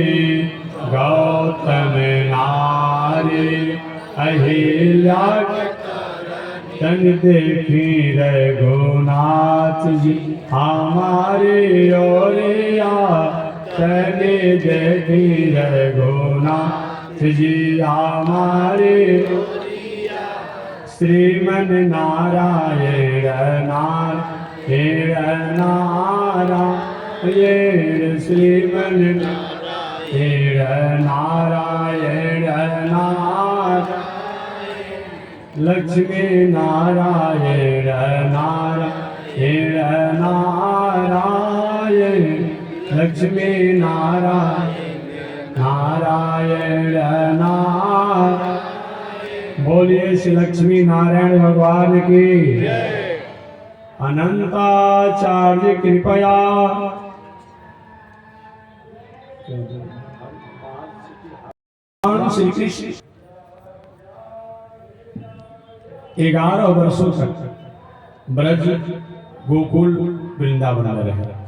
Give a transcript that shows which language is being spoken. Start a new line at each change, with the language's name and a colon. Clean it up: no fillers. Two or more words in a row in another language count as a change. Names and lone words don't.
Hindi: गौतम नारी अहिल्या के तन देखी रघुनाथ जी हमारे ओरिया। तन देखी रघुनाथ जी हमारे ओरिया। श्रीमन नारायण नारायण नारायण। श्रीमन नारायण नारायण नारायण। लक्ष्मी नारायण नारायण नारायण। लक्ष्मी नारायण नारायण नारायण। बोलिए श्री लक्ष्मी नारायण भगवान की। अनंताचार्य कृपया। श्री कृष्ण 11 वर्षों तक ब्रज गोकुल वृंदावन में रहे।